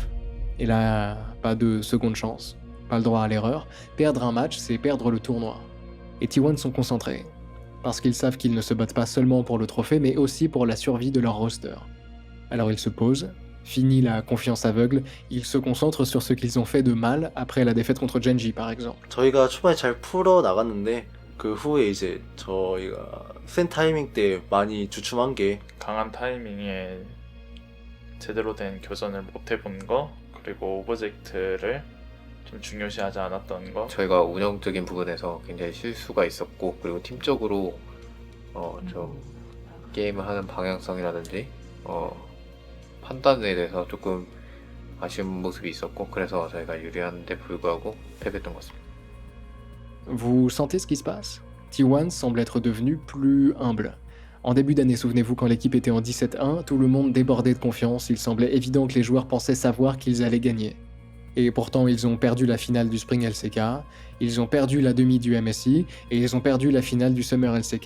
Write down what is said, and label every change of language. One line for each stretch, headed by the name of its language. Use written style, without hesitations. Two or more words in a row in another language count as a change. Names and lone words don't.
French: Et là, pas de seconde chance, pas le droit à l'erreur, perdre un match, c'est perdre le tournoi. Et T1 sont concentrés, parce qu'ils savent qu'ils ne se battent pas seulement pour le trophée, mais aussi pour la survie de leur roster. Alors ils se posent, fini la confiance aveugle, ils se concentrent sur ce qu'ils ont fait de mal après la défaite contre Genji par exemple.
Korean: 저희가 초반에 잘 풀어 나갔는데 그 후에 이제 저희가 센 타이밍 때 많이 주춤한 게 강한 타이밍에 제대로 된 교전을 못 해본 거 그리고 오브젝트를 좀 중요시하지 않았던 거. 저희가 운영적인 부분에서 굉장히 실수가 있었고 그리고 팀적으로 좀 게임을 하는 방향성이라든지 판단에 대해서 조금 아쉬운 모습이 있었고 그래서 저희가 유리한데 불구하고 패배했던 것 같습니다.
French: Vous sentez ce qui se passe? T1 semble être devenu plus humble. En début d'année, souvenez-vous, quand l'équipe était en 17-1, tout le monde débordait de confiance, il semblait évident que les joueurs pensaient savoir qu'ils allaient gagner. Et pourtant, ils ont perdu la finale du Spring LCK, ils ont perdu la demi du MSI, et ils ont perdu la finale du Summer LCK.